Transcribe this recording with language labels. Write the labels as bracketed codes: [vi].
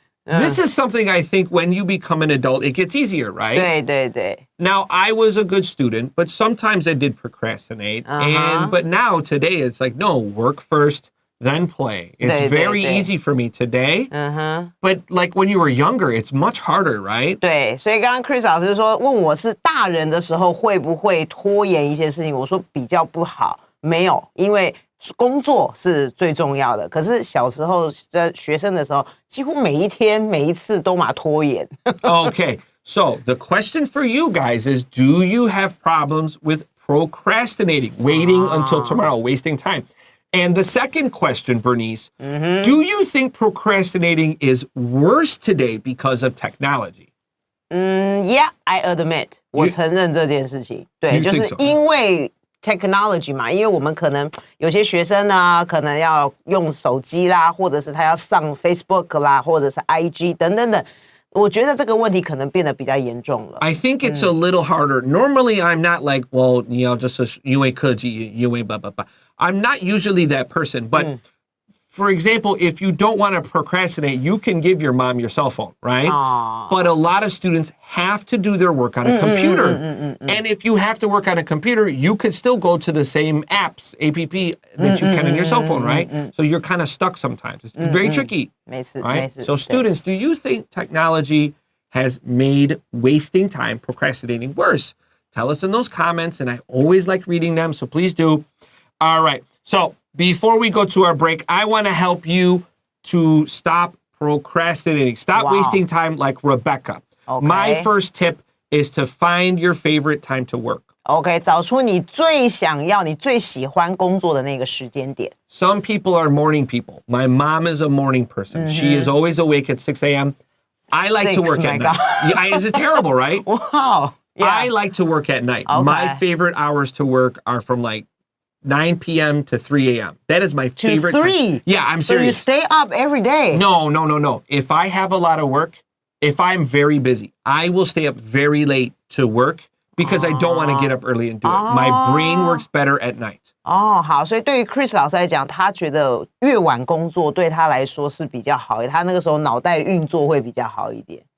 [en] This is something I think when you become an adult, it gets easier, right? [zh] 对对对. [en] Now, I was a good student, but sometimes I did procrastinate. But now, today, it's like, no, work first, then play. It's very easy for me today. But like when you were younger, it's much harder, right? [zh] 对，所以刚刚 Chris 老师说问我是大人的时候会不会拖延一些事情，我说比较不好，没有，因为工作是最重要的。可是小时候在学生的时候，几乎每一天每一次都嘛拖延。 [en] Okay, so the question for you guys is, do you have problems with procrastinating, waiting until tomorrow, wasting time? And the second question, Bernice, do you think procrastinating is worse today because of technology? Yeah, I admit. [zh] 我承认这件事情。对，就是因为 technology 嘛，因为我们可能有些学生呢，可能要用手机啦，或者是他要上 Facebook 啦，或者是 IG 等等等。我觉得这个问题可能变得比较严重了。 [en] I think it's a little harder. Normally, I'm not like, well, [zh] 你要就是因为科技，因为 [en] blah, blah, blah. I'm not usually that person, but for example, if you don't want to procrastinate, you can give your mom your cell phone, right? But a lot of students have to do their work on a computer. And if you have to work on a computer, you could still go to the same apps, app that you can on your cell phone, right? So you're kind of stuck sometimes. It's very tricky, right? So students, do you think technology has made wasting time, procrastinating worse? Tell us in those comments, and I always like reading them, so please do. All right, so before we go to our break, I want to help you to stop procrastinating. Stop wasting time like Rebecca. Okay. My first tip is to find your favorite time to work. [zh] OK， 找出你最想要、你最喜欢工作的那个时间点。 [en] Some people are morning people. My mom is a morning person. She is always awake at 6 a.m. I like to work at night. Is it terrible, right? Wow. Yeah. I like to work at night. Okay. My favorite hours to work are from like 9 p.m. to 3 a.m. That is my favorite. To 3? Time. Yeah, I'm serious. So you stay up every day? No. If I have a lot of work, if I'm very busy, I will stay up very late to work because I don't want to get up early and do it. My brain works better at night. [zh] 好，所以对于 Chris 老师来讲，他觉得越晚工作对他来说是比较好的，他那个时候脑袋运作会比较好一点。